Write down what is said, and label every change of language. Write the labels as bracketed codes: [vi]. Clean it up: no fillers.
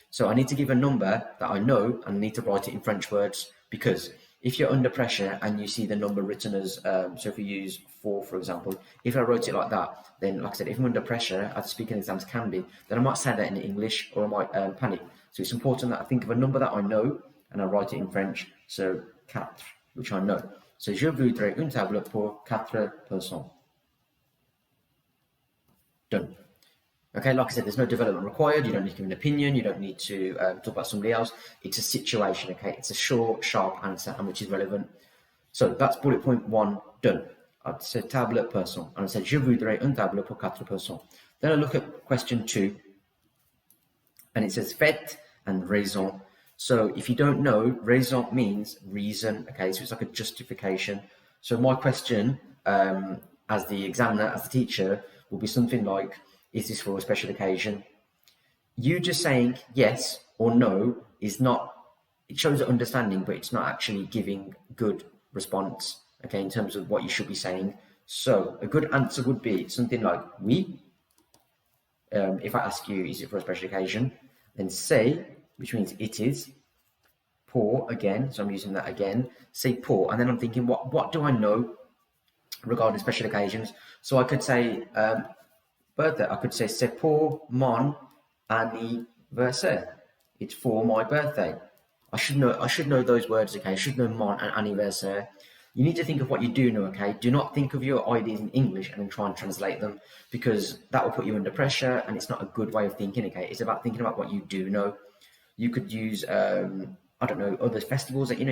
[en] So I need to give a number that I know and I need to write it in French words, because if you're under pressure and you see the number written as, so if we use 4, for example, if I wrote it like that, then like I said, if I'm under pressure, as speaking exams can be, then I might say that in English or I might panic. So it's important that I think of a number that I know and I write it in French. So 4, which I know. [fr] So je voudrais une table pour 4 personnes. [en] Done. Okay, like I said, there's no development required. You don't need to give an opinion. You don't need to talk about somebody else. It's a situation, okay? It's a short, sharp answer, and which is relevant. So that's bullet point 1 done. I'd say table personne, and I said [fr] je voudrais une table pour 4 personnes. [en] Then I look at question 2, and it says fait and raison. So if you don't know, raison means reason, okay? So it's like a justification. So my question, as the examiner, as the teacher, will be something like, is this for a special occasion? You just saying yes or no is not, it shows an understanding, but it's not actually giving good response, okay, in terms of what you should be saying. So a good answer would be something like oui. If I ask you, is it for a special occasion? Then say, which means it is. Pour, again, so I'm using that again. Say pour, and then I'm thinking, what do I know regarding special occasions? So I could say birthday. I could say [fr] c'est pour mon anniversaire. [en] It's for my birthday. I should know those words, okay? I should know mon and anniversaire. You need to think of what you do know, okay? Do not think of your ideas in English and then try and translate them, because that will put you under pressure and it's not a good way of thinking, okay? It's about thinking about what you do know. You could use, I don't know, other festivals that you know.